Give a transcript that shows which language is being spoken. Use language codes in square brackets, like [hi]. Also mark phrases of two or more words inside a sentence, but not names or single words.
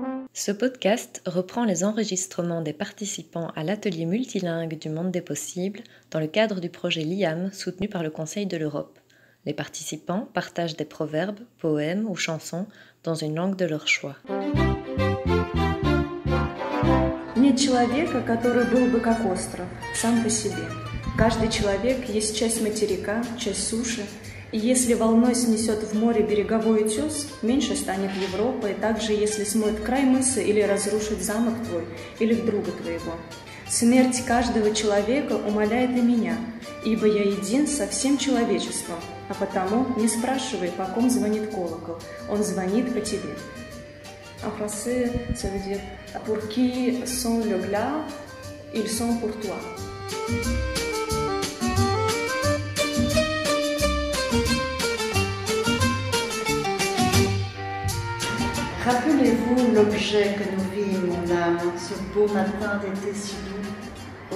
[fr] Ce podcast reprend les enregistrements des participants à l'atelier multilingue du monde des possibles dans le cadre du projet LIAM soutenu par le Conseil de l'Europe. Les participants partagent des proverbes, poèmes ou chansons dans une langue de leur choix. [ru] Нет человека, который был бы как остров, сам по себе. Каждый человек есть часть материка, часть суши. И если волной снесет в море береговой утес, меньше станет Европа, и также если смоет край мыса или разрушит замок твой, или друга твоего. Смерть каждого человека умаляет и меня, ибо я един со всем человечеством, а потому не спрашивай, по ком звонит колокол, он звонит по тебе. [fr] En français, ça veut dire « Pour qui sont le glas, ils sont pour toi ». Rappelez-vous l'objet que nous vîmes, mon âme, ce beau matin d'été si doux.